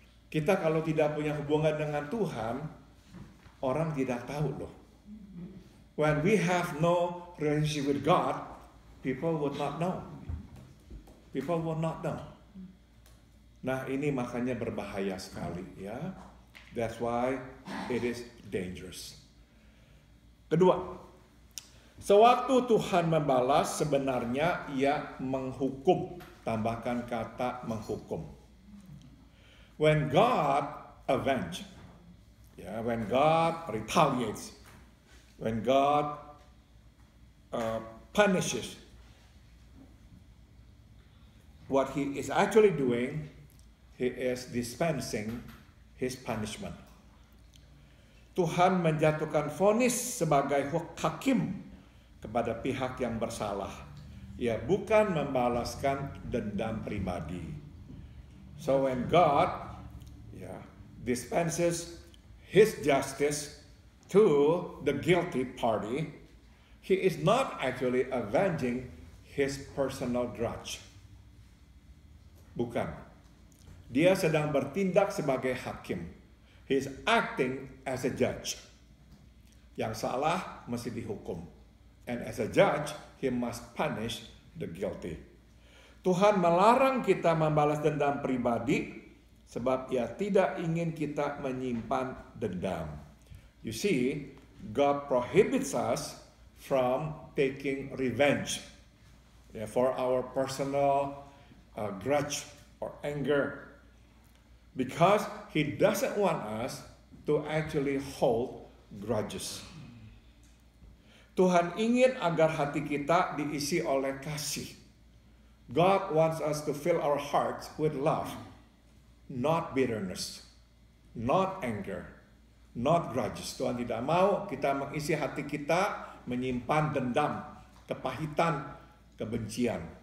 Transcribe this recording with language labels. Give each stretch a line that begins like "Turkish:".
Indonesian: Kita kalau tidak punya hubungan dengan Tuhan, orang tidak tahu loh.
English: When we have no relationship with God, people would not know. People will not know.
Indonesian: Nah, ini makanya berbahaya sekali ya.
English: That's why it is dangerous.
Indonesian: Kedua, sewaktu Tuhan membalas, sebenarnya Ia menghukum. Tambahkan kata menghukum.
English: When God avenge, when God retaliates, when God punishes, what He is actually doing, He is dispensing His punishment.
Indonesian: Tuhan menjatuhkan vonis sebagai hakim kepada pihak yang bersalah. Ia bukan membalaskan dendam pribadi.
English: So when God dispenses His justice to the guilty party, He is not actually avenging His personal grudge.
Indonesian: Bukan. Dia sedang bertindak sebagai hakim.
English: He is acting as a judge.
Indonesian: Yang salah mesti dihukum.
English: And as a judge, He must punish the guilty.
Indonesian: Tuhan melarang kita membalas dendam pribadi sebab Ia tidak ingin kita menyimpan dendam.
English: You see, God prohibits us from taking revenge for our personal grudge or anger, because He doesn't want us to actually hold grudges.
Indonesian: Tuhan ingin agar hati kita diisi oleh kasih.
English: God wants us to fill our hearts with love, not bitterness, not anger, not grudges.
Indonesian: Tuhan tidak mau kita mengisi hati kita menyimpan dendam, kepahitan, kebencian.